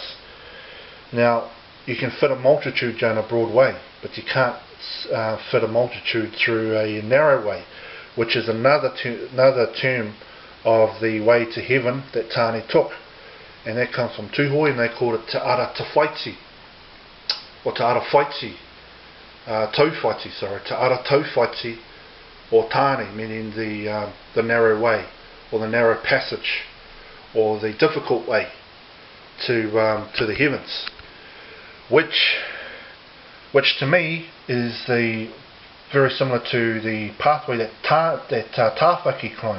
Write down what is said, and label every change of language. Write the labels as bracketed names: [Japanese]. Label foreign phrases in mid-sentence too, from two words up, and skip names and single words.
[English] Now you can fit a multitude down a broad way, but you can't fit a multitude through a narrow way, which is another term of the way to heaven that Tāne took. And that comes from Tūhoi, and they called it Te Ara Tawhaiti, or Te Ara Whaiti, Tauwhaiti, sorry, Te Ara Tauwhaiti, or Tāne, meaning the narrow way, or the narrow passage, or the difficult way to the heavens, which to me is very similar to the pathway that Tāwhaki climbed.